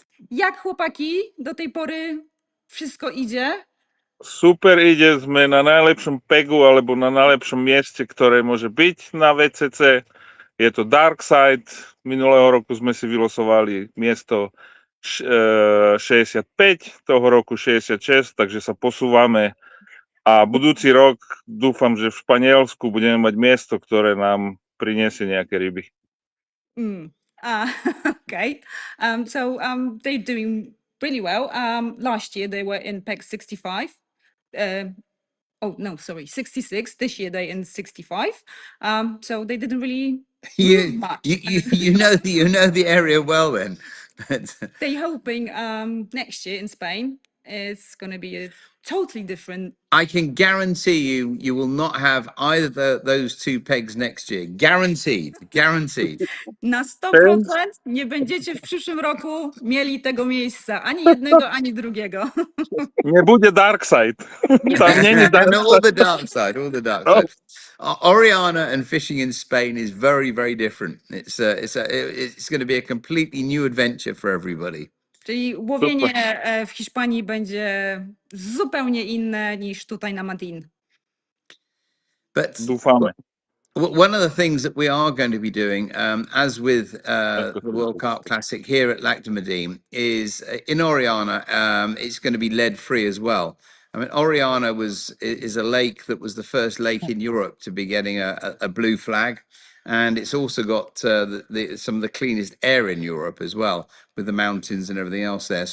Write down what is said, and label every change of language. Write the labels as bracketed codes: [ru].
[pl] Jak chłopaki do tej pory wszystko idzie? [sk] Super idzie, sme na najlepšom pegu alebo na najlepšom mieste, ktoré môže byť na VCC. Je to Dark Side. Minulého roku sme si vylosovali miesto 65, toho roku 66, takže sa posúvame. A budúci rok dúfam, že v Španielsku budeme mať miesto, ktoré nám priniesie nejaké ryby. [en] Okay. So they're doing really well. Last year they were in PEG 65. Oh no, sorry, 66. This year they're in 65. So they didn't really move much. You know the area well then. They're hoping next year in Spain is going to be a totally different. I can guarantee you will not have either those two pegs next year. Guaranteed. [pl] Na 100% nie będziecie w przyszłym roku mieli tego miejsca, ani jednego, ani drugiego. [sk] Nie bude Dark Side. Tam nie je Dark [en] No, all the dark side. Oh. Oriana and fishing in Spain is very, very different. It's going to be a completely new adventure for everybody. [pl] Czyli łowienie w Hiszpanii będzie zupełnie inne niż tutaj na Madin. [en] But [sk] Dúfame. [en] one of the things that we are going to be doing, as with the World Carp Classic here at Lac de Madine, is in Oriana, it's going to be lead free as well. I mean, Oriana is a lake that was the first lake in Europe to be getting a blue flag, and it's also got some of the cleanest air in Europe as well, with the mountains and everything else there.